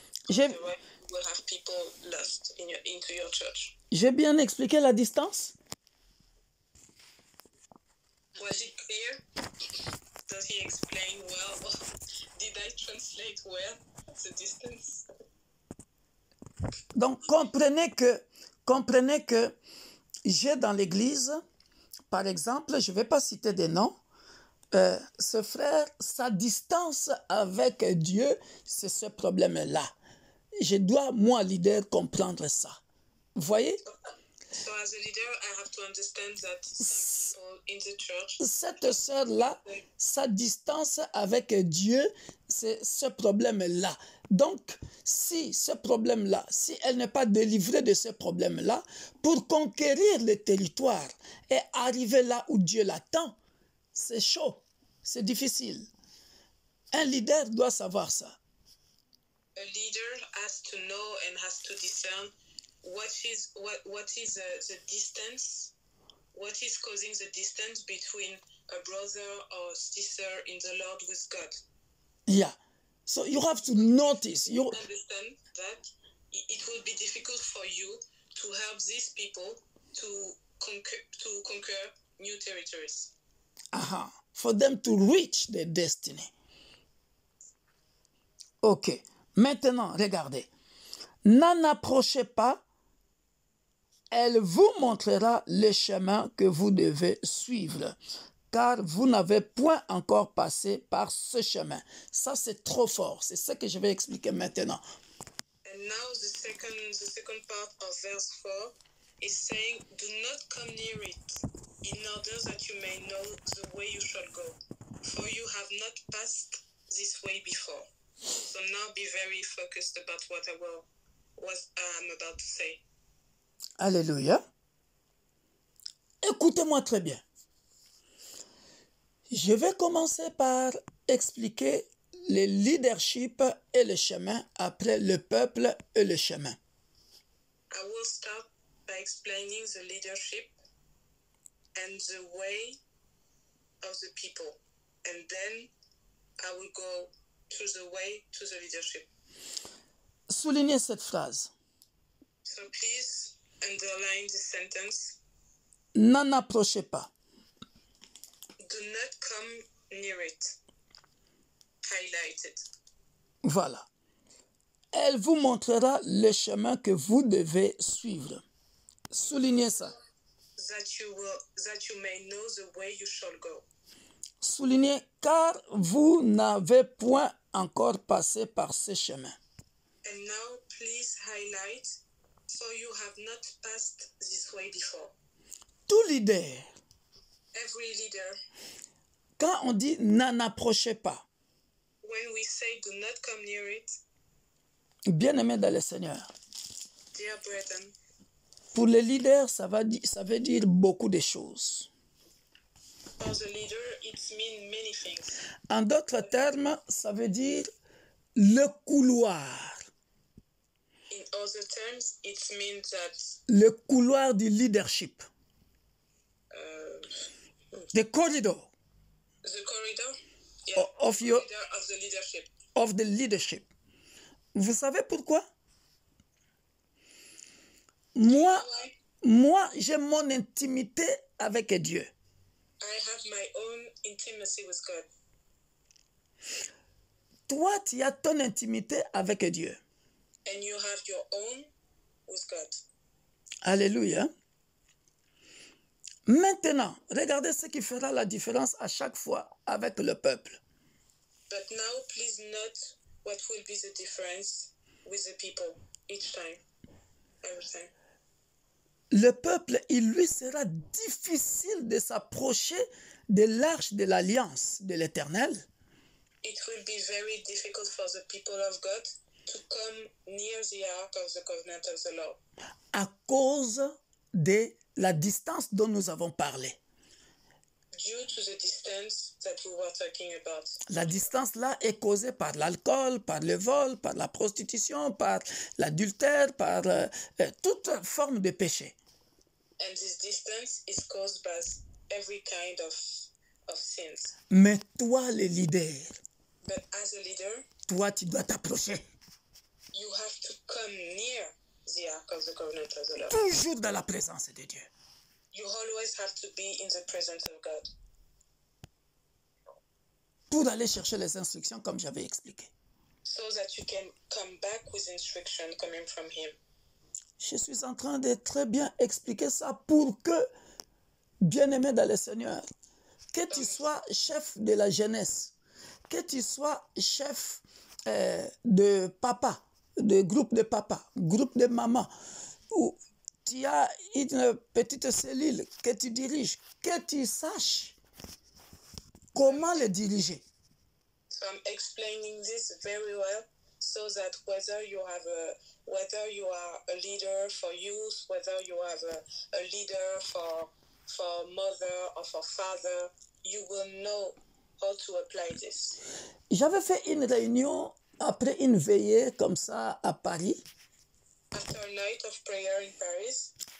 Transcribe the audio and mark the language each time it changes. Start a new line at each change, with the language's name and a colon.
English: Otherwise, you will have people lost into your church.
French: J'ai bien expliqué la distance?
English: Was it clear? Does he explain well? Did I translate well the distance?
French: Donc, comprenez que j'ai dans l'église, par exemple, je ne vais pas citer des noms, ce frère, sa distance avec Dieu, c'est ce problème-là. Je dois, moi, leader, comprendre ça. Vous voyez?
English: So as a leader, I have to understand that some people in the church...
French: Cette sœur-là, sa distance avec Dieu, c'est ce problème-là. Donc, si ce problème-là, si elle n'est pas délivrée de ce problème-là, pour conquérir le territoire et arriver là où Dieu l'attend, c'est chaud, c'est difficile. Un leader doit savoir ça.
English: A leader has to know and has to discern what is the distance, what is causing the distance between a brother or sister in the Lord with God. Yeah. So you have to notice. You understand that it will be difficult for you to help these people to conquer new territories. For them to reach their destiny.
French: Ok. Maintenant, regardez. N'en approchez pas Elle vous montrera le chemin que vous devez suivre, car vous n'avez point encore passé par ce chemin. Ça, c'est trop fort. C'est ce que je vais expliquer maintenant.
English: And now the second part of verse 4 is saying, do not come near it, in order that you may know the way you shall go, for you have not passed this way before. So now be very focused about what I'm about to say.
French: Alléluia. Écoutez-moi très bien. Je vais commencer par expliquer le leadership et le chemin, après le peuple et le chemin.
English: I will start by explaining the leadership and the way of the people. And then I will go to the way to the leadership.
French: Soulignez cette phrase.
English: So please underline the sentence.
French: N'en approchez pas.
English: Do not come near it. Highlight it.
French: Voilà. Elle vous montrera le chemin que vous devez suivre. Soulignez ça.
English: That you may know the way you shall go.
French: Soulignez, car vous n'avez point encore passé par ce chemin.
English: And now please highlight, for you have not passed this way before.
French: Tout leader,
English: Every leader,
French: quand on dit n'en approchez pas,
English: when we say do not come near it,
French: bien-aimé dans le Seigneur,
English: dear brethren,
French: pour les leaders, ça veut dire beaucoup de choses.
English: for the leader, it means many things.
French: En d'autres termes, ça veut dire le couloir.
English: In other terms, it means that
French: Le couloir du leadership.
English: The corridor the corridor, yeah, of your corridor of the leadership. of the leadership.
French: Vous savez pourquoi? Moi, j'ai mon intimité avec Dieu.
English: I have my own intimacy with God.
French: Toi, tu as ton intimité avec Dieu.
English: And you have your own with God.
French: Alléluia. Maintenant, regardez ce qui fera la différence à chaque fois avec le peuple.
English: But now please note what will be the difference with the people each time, every time.
French: Le peuple, il lui sera difficile de s'approcher de l'arche de l'alliance de l'Éternel
English: It will be very difficult for the people of God to come near the ark of the covenant of the Lord
French: à cause de la distance dont nous avons parlé.
English: due to the distance that we were talking about.
French: La distance là est causée par l'alcool, par le vol, par la prostitution, par l'adultère, par toute forme de péché.
English: And this distance is caused by every kind of sins.
French: Mais toi, le leader,
English: But as a leader,
French: toi, tu dois t'approcher.
English: you have to come near the ark of the covenant of the Lord.
French: Toujours dans la présence de Dieu.
English: You always have to be in the presence of God
French: Pour aller chercher les instructions comme j'avais expliqué.
English: so that you can come back with instruction coming from Him.
French: Je suis en train de très bien expliquer ça pour que, bien-aimé dans le Seigneur, que tu sois chef de la jeunesse, que tu sois chef de papa, de groupe de papa, groupe de maman, ou tu as une petite cellule que tu diriges, que tu saches comment le diriger.
English: So I'm explaining this very well so that whether you are a leader for youth, whether you have a leader for mother or for father, you will know how to apply this.
French: J'avais fait une réunion après une veillée comme ça à Paris.
English: After a night of prayer in Paris,